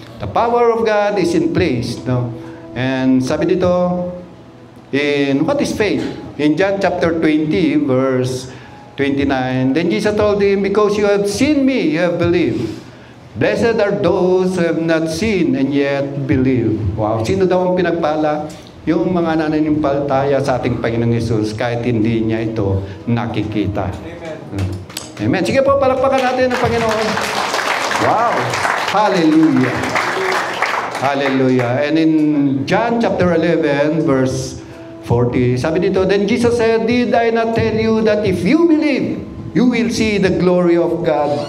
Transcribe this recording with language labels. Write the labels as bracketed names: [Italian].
[English] The power of God is in place. No? And [Filipino] sabi dito, [English] in what is faith? In John chapter 20, verse 29, then Jesus told him, because you have seen me, you have believed. Blessed are those who have not seen and yet believe. [Filipino] Wow. Sino daw ang pinagpala? Yung mga nananampalataya sa ating Panginoong Hesus kahit hindi niya ito nakikita. Amen. Amen. Sige po, palakpakan natin ang Panginoon. Wow. Hallelujah. Hallelujah. [English] And in John chapter 11, verse 40, [Filipino] sabi dito, [English] then Jesus said, did I not tell you that if you believe, you will see the glory of God?